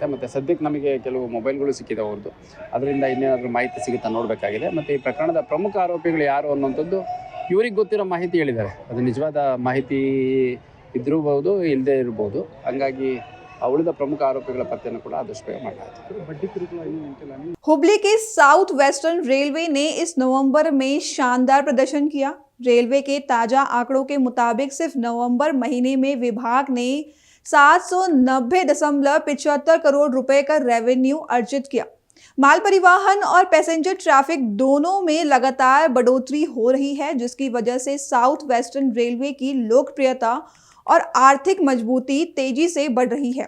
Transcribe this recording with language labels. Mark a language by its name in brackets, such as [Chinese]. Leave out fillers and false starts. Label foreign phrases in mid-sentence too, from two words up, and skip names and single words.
[Kannada] ಮತ್ತು ಸದ್ಯಕ್ಕೆ ನಮಗೆ ಕೆಲವು ಮೊಬೈಲ್ಗಳು ಸಿಕ್ಕಿದೆ ಅವ್ರದ್ದು. ಅದರಿಂದ ಇನ್ನೇನಾದರೂ ಮಾಹಿತಿ ಸಿಗುತ್ತಾ ನೋಡಬೇಕಾಗಿದೆ. ಮತ್ತು ಈ ಪ್ರಕರಣದ ಪ್ರಮುಖ ಆರೋಪಿಗಳು ಯಾರು ಅನ್ನೋಂಥದ್ದು ಇವ್ರಿಗೆ ಗೊತ್ತಿರೋ ಮಾಹಿತಿ ಹೇಳಿದ್ದಾರೆ. ಅದು ನಿಜವಾದ ಮಾಹಿತಿ ಇದ್ದಿರಬಹುದು ಇಲ್ಲದೇ ಇರ್ಬೋದು. ಹಂಗಾಗಿ ಉಳಿದ ಪ್ರमुख आरोपिಗಳ ಪತ್ತೆಯನ್ನು ಕೂಡ ಆದಷ್ಟು ಬೇಗ ಮಾಡಲಾಗಿದೆ. [Hindi] हुबली के साउथ वेस्टर्न रेलवे ने इस नवंबर में शानदार प्रदर्शन किया। रेलवे के ताजा आंकड़ों के मुताबिक सिर्फ नवंबर महीने में विभाग ने 790.75 करोड़ रुपए का रेवेन्यू अर्जित किया। माल परिवहन और पैसेंजर ट्रैफिक दोनों में लगातार बढ़ोतरी हो रही है, जिसकी वजह से साउथ वेस्टर्न रेलवे की लोकप्रियता और आर्थिक मजबूती तेजी से बढ़ रही है।